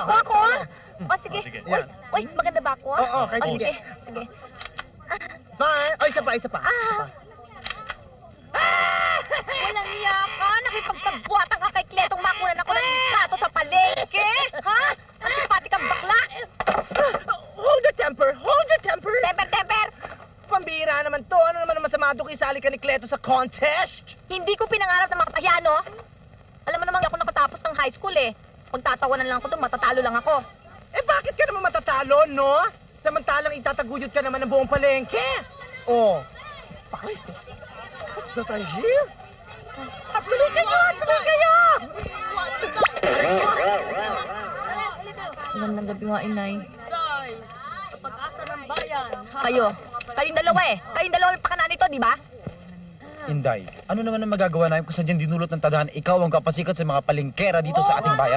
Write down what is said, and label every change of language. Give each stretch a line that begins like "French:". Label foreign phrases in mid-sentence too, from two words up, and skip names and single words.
Filipino: Ako? O sige. Sige. Uy, uy, maganda ba ako? Oo, kahit O, hindi. sige. Sige. Bye! O, isa pa, isa pa. Walang iya ka. Nakipagsabuatan ka kay Kletong makunan ako ng litrato sa palengke. Ha? Ang sipati kang bakla.
English: Hold your temper! Hold your temper! Temper!
Filipino: Pambira naman to. Ano naman ang masama doon isali ka ni Cleto sa contest? Hindi ko pinangarap na makapahiya, no? Alam mo naman ako nakatapos ng
English: high school,
Filipino: eh. Pagtatawanan lang ako doon, matatalo lang ako. Eh, bakit ka naman matatalo, no? Samantalang itataguyod ka naman ng buong palengke. Oh. Ay,
English: what's that I hear?
Filipino: Tuloy kayo! Tuloy kayo! Magandang gabi nga, inay. Day, pag-asa ng bayan. Kayong dalawa eh. Kayong dalawa may pakanan nito, di ba? Inday, ano naman ang magagawa namin kung sadyang dinulot ng tadhana ikaw ang kapasikat sa mga palengkera dito sa ating bayan?